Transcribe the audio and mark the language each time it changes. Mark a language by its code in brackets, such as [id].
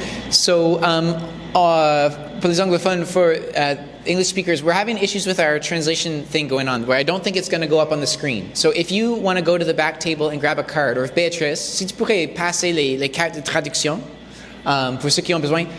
[fr] So, pour les anglophones, [en] English speakers, we're having issues with our translation thing going on, where I don't think it's going to go up on the screen. So if you want to go to the back table and grab a card, or if Beatrice, [fr] si tu pourrais passer les cartes de traduction pour ceux qui ont besoin.